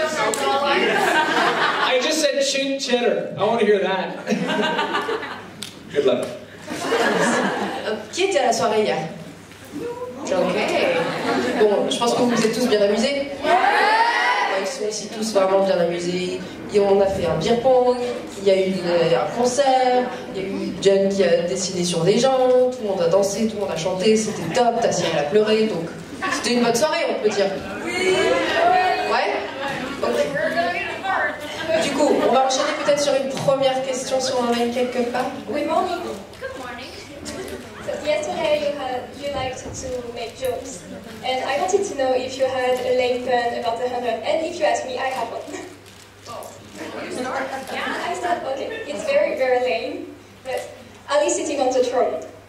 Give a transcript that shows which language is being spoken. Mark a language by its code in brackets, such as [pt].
[en] I just said chin cheddar. I want to hear that. Good luck. [fr] Qui était à la soirée hier? Ok. Bon, je pense que vous vous êtes tous bien amusés. Ils sont ici tous vraiment bien amusés. Et on a fait un beer pong, il y a eu un concert, il y a eu Jen qui a dessiné sur des gens, tout le monde a dansé, tout le monde a chanté, c'était top, Tasya elle a pleuré, donc c'était une bonne soirée on peut dire. Oui. Ouais. Okay. Du coup, on va enchaîner peut-être sur une première question si on en a une quelque part. [en] Good morning. Good morning. So yesterday you liked to make jokes, and I wanted to know if you had a lame pun about the 100, and if you ask me, I have one. Yeah, I thought, okay, it's very, very lame, but Ali sitting on the throne.